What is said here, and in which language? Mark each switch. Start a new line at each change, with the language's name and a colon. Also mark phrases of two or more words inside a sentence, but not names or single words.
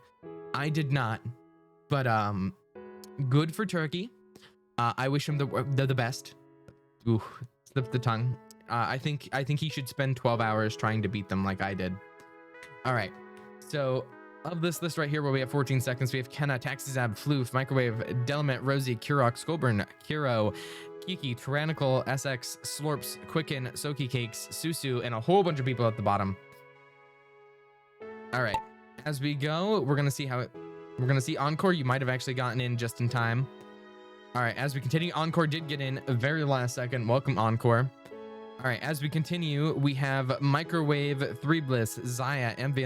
English: I did not, but good for Turkey. I wish him the best. Ooh, slipped the tongue. I think he should spend 12 hours trying to beat them like I did. All right, so of this list right here where we have 14 seconds, we have Kenna, Taxizab, Floof, Microwave, Delamet, Rosie, Kurok, Skolburn, Kiro, Kiki, Tyrannical, SX, Slorps, Quicken, Soki Cakes, Susu, and a whole bunch of people at the bottom. All right, as we go, we're gonna see Encore. You might have actually gotten in just in time. All right, as we continue, Encore did get in a very last second. Welcome, Encore. All right, as we continue, we have Microwave, 3 Bliss, Zaya, Ambience.